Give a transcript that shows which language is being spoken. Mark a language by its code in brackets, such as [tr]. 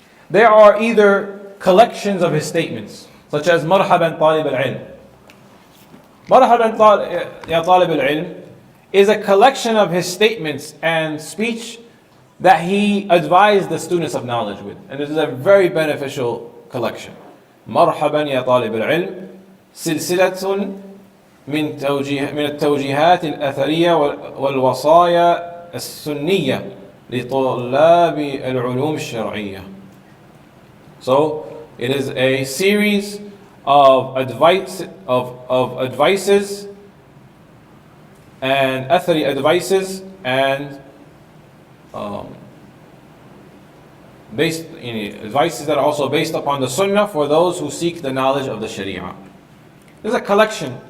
[en] There are either collections of his statements, such as Marhaban Talib al-Ilm. Marhaban Ya Talib al-Ilm is a collection of his statements and speech that he advised the students of knowledge with. And this is a very beneficial collection. [ar] Marhaban Ya Talib al-Ilm سلسلة من التوجيهات الأثرية والوصايا السنية لطلاب العلوم الشرعية. [en] So it is a series of advices and athari advices and advices that are also based upon the Sunnah for those who seek the knowledge of the Sharia. There's a collection.